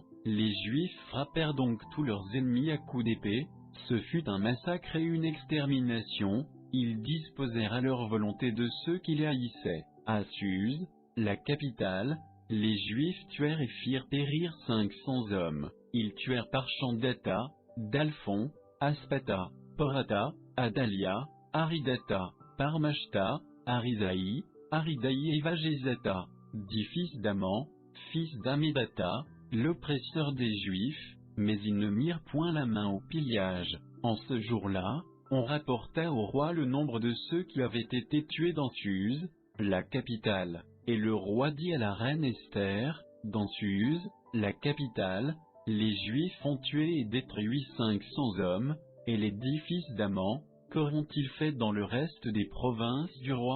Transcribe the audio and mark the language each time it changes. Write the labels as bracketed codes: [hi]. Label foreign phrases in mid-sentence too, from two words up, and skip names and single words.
[fr] Les Juifs frappèrent donc tous leurs ennemis à coups d'épée, ce fut un massacre et une extermination, ils disposèrent à leur volonté de ceux qui les haïssaient. À Suse, la capitale, les Juifs tuèrent et firent périr 500 hommes. Ils tuèrent Parchandata, Dalphon, Aspata, Porata, Adalia, Aridata, Parmashta, Arisaï, Aridaï et Vagézata, 10 fils d'Aman, fils d'Amédata, l'oppresseur des Juifs, mais ils ne mirent point la main au pillage. En ce jour-là, on rapporta au roi le nombre de ceux qui avaient été tués dans Suse, la capitale, et le roi dit à la reine Esther, dans Suse, la capitale, les Juifs ont tué et détruit 500 hommes, et les 10 fils d'Aman, qu'auront-ils fait dans le reste des provinces du roi?